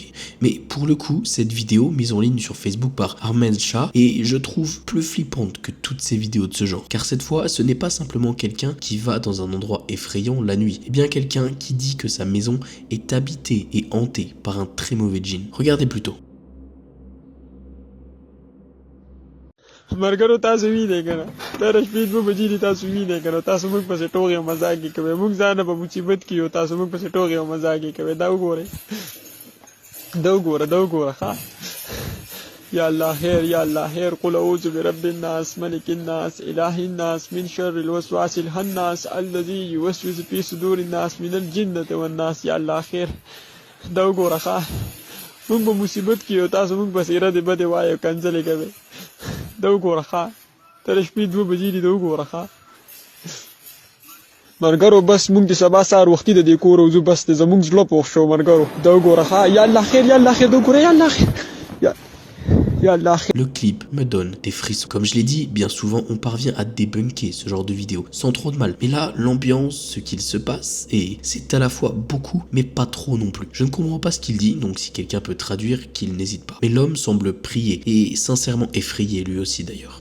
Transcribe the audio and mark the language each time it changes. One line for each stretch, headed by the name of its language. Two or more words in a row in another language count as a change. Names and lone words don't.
French: Mais pour le coup, cette vidéo mise en ligne sur Facebook par Ahmed Shah est, je trouve, plus flippante que toutes ces vidéos de ce genre. Car cette fois, ce n'est pas simplement quelqu'un qui va dans un endroit effrayant la nuit, et bien quelqu'un qui dit que sa maison est habitée et hantée par un très mauvais djinn. Regardez plutôt.
Pashto: مرګرو تاسو وینئ کنه دا د شپې 2 بجې دي تاسو وینئ کنه تاسو موږ پسې ټوغې او مزاقې کوئ موږ ځان په مصیبت کې یو تاسو موږ پسې ټوغې او مزاقې کوئ دا وګورئ دا وګوره ښه یا الله خیر یا الله خیر
Arabic: قل اعوذ برب الناس ملک الناس اله الناس من شر الوسواس الخناس الذي يوسوس في صدور الناس من الجنة والناس
Pashto: یا الله خیر دا وګوره ښه موږ په مصیبت کې یو تاسو موږ پسې ردې بدې وایو کنځلې کوئ دا وګوره ښه تر شپې 2 بجې دي دا وګوره ښه مرګرو بس موږ د سبا سهار وختي د دې کور وځو بس د زموږ زړه پوخ شو مرګرو دا وګوره ښه یا الله خیر دا وګوره یا الله خیر
French: Le clip me donne des frissons. Comme je l'ai dit, bien souvent on parvient à débunker ce genre de vidéo sans trop de mal. Mais là, l'ambiance, ce qu'il se passe, et c'est à la fois beaucoup, mais pas trop non plus. Je ne comprends pas ce qu'il dit, donc si quelqu'un peut traduire, qu'il n'hésite pas. Mais l'homme semble prier, et sincèrement effrayé lui aussi d'ailleurs.